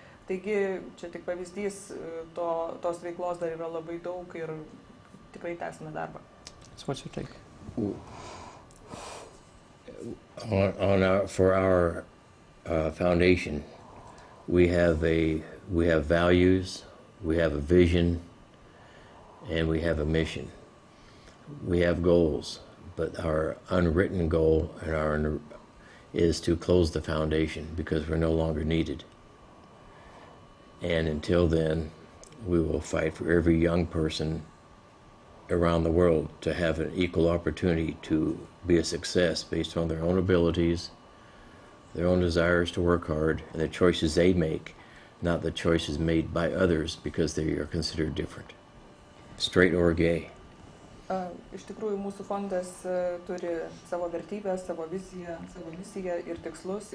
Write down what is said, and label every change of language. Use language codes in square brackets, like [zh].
[lt] Taigi, čia tik pavyzdys, tos veiklos dar yra labai daug ir tikrai tęsime darbą. [en] So what's your take? For our foundation, we have values, we have a vision, and we have a mission. We have goals, but our unwritten goal is to close the foundation because we're no longer needed. And until then, we will fight for every young person around the world to have an equal opportunity to be a success based on their own abilities, their own desires to work hard, and the choices they make, not the choices made by others because they are considered different, straight or gay. [lt] Iš tikrųjų, mūsų fondas turi savo vertybės, savo viziją, savo misiją ir tikslus.